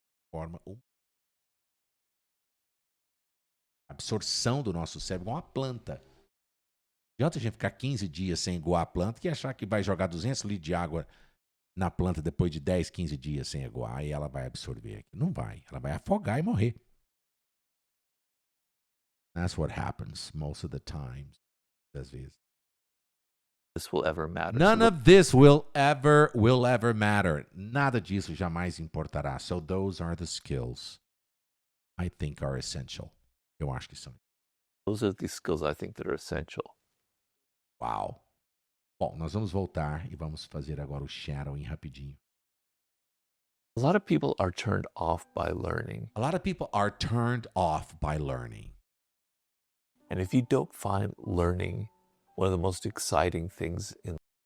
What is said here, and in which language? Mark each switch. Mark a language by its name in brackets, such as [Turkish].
[Portuguese] Forma a absorção do nosso cérebro igual uma planta. Não adianta a gente ficar 15 dias sem iguar a planta e achar que vai jogar 200 litros de água na planta depois de 10, 15 dias sem iguar e ela vai absorver. Não vai. Ela vai afogar e morrer. [English] That's what happens most of the time. [Portuguese] Às vezes. [English] this will ever matter. None of this will ever matter. [Portuguese] Nada disso jamais importará. [English] So those are the skills I think are essential. [Portuguese] Eu acho que são. [English] Those are the skills I think that are essential. [Portuguese] Uau. Bom, nós vamos voltar e vamos fazer agora o shadowing rapidinho. [English] A lot of people are turned off by learning. A lot of people are turned off by learning. And if you don't find learning one of the most exciting things in